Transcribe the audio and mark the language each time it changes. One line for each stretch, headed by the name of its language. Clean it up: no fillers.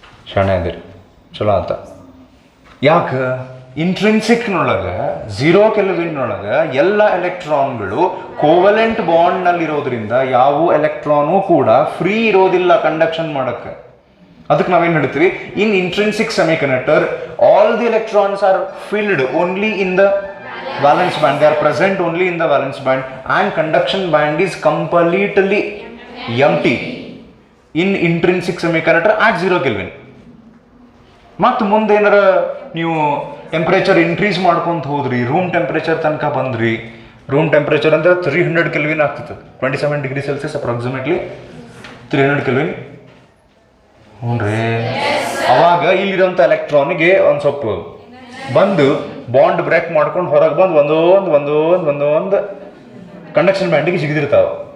Kannada: ಶಾಣೆ ಅದಿರಿ, ಚಲೋ ಅಂತ. ಯಾಕೆ? ಇಂಟ್ರಿನ್ಸಿಕ್ನೊಳಗೆ 0 ಕೆಲ್ವಿನ್ನೊಳಗೆ ಎಲ್ಲ ಎಲೆಕ್ಟ್ರಾನ್ಗಳು ಕೋವಲೆಂಟ್ ಬಾಂಡ್ನಲ್ಲಿರೋದ್ರಿಂದ ಯಾವ ಎಲೆಕ್ಟ್ರಾನು ಕೂಡ ಫ್ರೀ ಇರೋದಿಲ್ಲ ಕಂಡಕ್ಷನ್ ಮಾಡೋಕ್ಕೆ. ಅದಕ್ಕೆ ನಾವೇನು ಹೇಳ್ತೀವಿ,
English: In intrinsic semiconductor all the electrons are filled only in the valence band, they are present only in the valence band and conduction band is completely empty in intrinsic semiconductor at 0 Kelvin.
Kannada: ಮತ್ತು ಮುಂದೆ ಏನಾರ ನೀವು temperature increase ಮಾಡ್ಕೊಂತ ಹೋದ್ರಿ, room temperature ತನಕ ಬಂದ್ರಿ, room temperature ಅಂದ್ರೆ 300 kelvin ಆಗ್ತಿತ್ತು, 27 ಡಿಗ್ರಿ ಸೆಲ್ಸಿಯಸ್ ಅಪ್ರಾಕ್ಸಿಮೇಟ್ಲಿ 300 ಕೆಲ್ವಿನ್. ಹ್ಞೂ ರೀ. ಅವಾಗ ಇಲ್ಲಿರೋಂಥ ಎಲೆಕ್ಟ್ರಾನಿಗೆ ಒಂದು ಸ್ವಲ್ಪ ಬಂದು ಬಾಂಡ್ ಬ್ರೇಕ್ ಮಾಡ್ಕೊಂಡು ಹೊರಗೆ ಬಂದು ಒಂದೊಂದು ಕಂಡಕ್ಷನ್ ಬ್ಯಾಂಡಿಗೆ ಜಿಗಿದಿರ್ತಾವೆ.